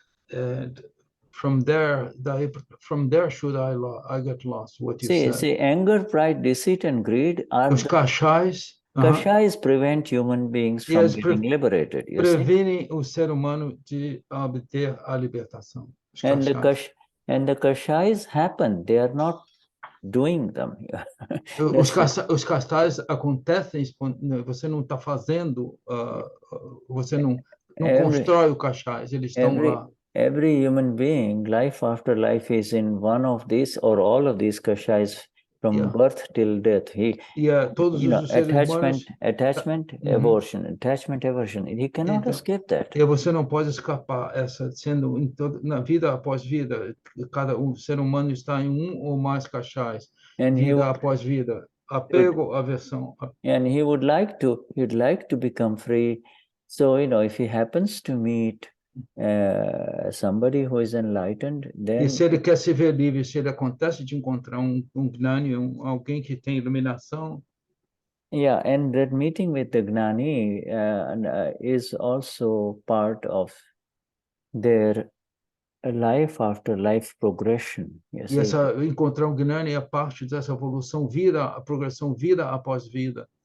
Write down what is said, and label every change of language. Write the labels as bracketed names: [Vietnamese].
[English] And from there, should I get lost? What you said? See, anger, pride, deceit, and greed are [Portuguese] os kashays. [English] Kashays prevent human beings from getting liberated. [Portuguese] Previnem o ser humano de obter a libertação. [English] And the kashays happen; they are not doing them. [Portuguese] Os kashays acontecem, você não está fazendo, você não constrói o kashays, eles estão lá. [English] Every human being, life after life, is in one of these or all of these kashays from birth till death. [Portuguese] Todos os [English] attachment, aversion, attachment, aversion. He cannot escape that. [Portuguese] E você não pode escapar sendo na vida após vida. Cada ser humano está em ou mais kashays, vida após vida. Apego, aversão. [English] And he'd like to become free. So if he happens to meet somebody who is enlightened, then... [Portuguese] E se ele quer se ver livre, se ele acontece de encontrar Gnani, alguém que tem iluminação... [English] Yeah, and that meeting with the Gnani is also part of their life after life progression. [Portuguese] Encontrar Gnani é parte dessa evolução, a progressão vida após vida.